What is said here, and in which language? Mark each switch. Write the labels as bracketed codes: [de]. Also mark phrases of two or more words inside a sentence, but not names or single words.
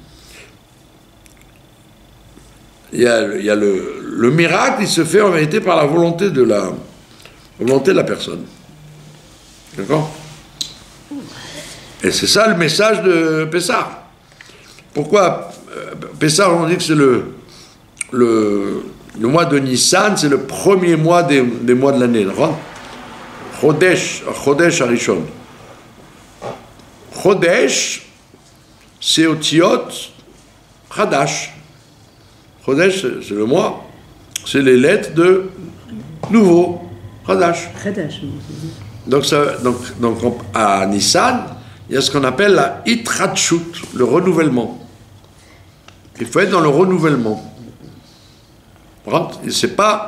[fr] Il y a le miracle, il se fait en vérité par la volonté de la personne. D'accord? Et c'est ça le message de Pessah. Pourquoi Pessah, on dit que c'est le mois de Nissan, c'est le premier mois des mois de l'année. D'accord? [he] חודש הראשון. [fr] Chodesh, c'est [he] אותיות חדש. [fr] Chodesh, c'est le mois. C'est les lettres de nouveau. Chadash. Donc à Nissan, il y a ce qu'on appelle la Itratshut, le renouvellement. Il faut être dans le renouvellement. C'est pas...